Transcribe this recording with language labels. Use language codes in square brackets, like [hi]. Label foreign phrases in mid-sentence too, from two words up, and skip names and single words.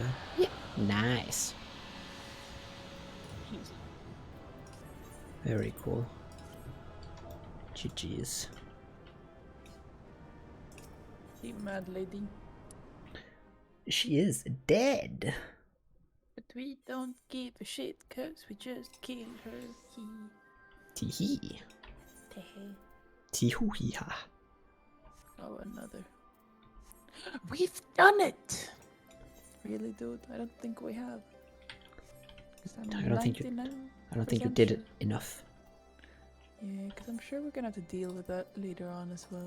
[en] Yeah. Nice. Very cool. GG's. You mad lady. She is dead. But we don't give a shit, cause we just kill her. Teehee. Tehe. Teehoo-hee-ha. Oh, another. We've done it! Really, dude? I don't think we have. I don't think you did it enough. Yeah, because I'm sure we're gonna have to deal with that later on as well.